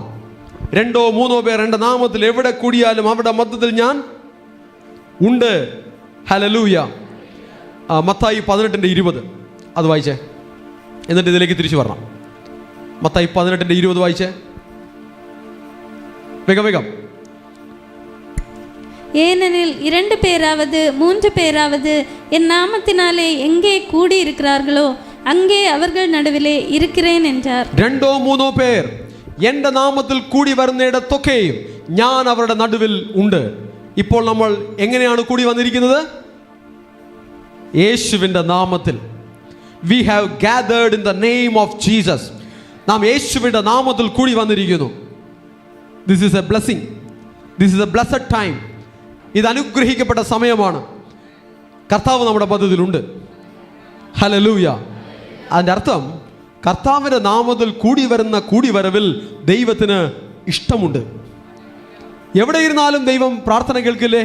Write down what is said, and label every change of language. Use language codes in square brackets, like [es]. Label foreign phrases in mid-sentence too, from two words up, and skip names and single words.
[ml] 2 or 3 പേർ എൻ്റെ നാമത്തിൽ എവിടെ കൂടിയാലും അവിടെ മധ്യത്തിൽ ഞാൻ ഉണ്ട്. ഹല്ലേലൂയ. മത്തായി 18:20 അത് വായിച്ചേ, എന്നിട്ട് ഇതിലേക്ക് തിരിച്ചു വരണം. മത്തായി 18:20 വായിച്ചേ, വേഗം വേഗം. [ta] ஏனெனில் 2 பேராவது 3 பேராவது என் நாமத்தினாலே எங்கே கூடி இருக்கிறார்களோ அங்கே அவர்கள் நடுவிலே இருக்கிறேன் என்றார். [ml] 2 or 3 പേർ എൻ്റെ നാമത്തിൽ കൂടി വരുന്നിടത്തൊക്കെയും ഞാൻ അവരുടെ നടുവിൽ ഉണ്ട്. ഇപ്പോൾ നമ്മൾ എങ്ങനെയാണ് കൂടി വന്നിരിക്കുന്നത്? യേശുവിൻ്റെ നാമത്തിൽ. [en] We have gathered in the name of Jesus. [ml] നാം യേശുവിൻ്റെ നാമത്തിൽ കൂടി വന്നിരിക്കുന്നു. [en] This is a blessing. This is a blessed time. [ml] ഇത് അനുഗ്രഹിക്കപ്പെട്ട സമയമാണ്. കർത്താവ് നമ്മുടെ പദ്ധതിയിലുണ്ട്. ഹല്ലേലൂയ. അതിൻ്റെ അർത്ഥം കർത്താവിൻ്റെ നാമത്തിൽ കൂടി വരുന്ന കൂടിവരവിൽ ദൈവത്തിന് ഇഷ്ടമുണ്ട്. എവിടെ ഇരുന്നാലും ദൈവം പ്രാർത്ഥന കേൾക്കില്ലേ?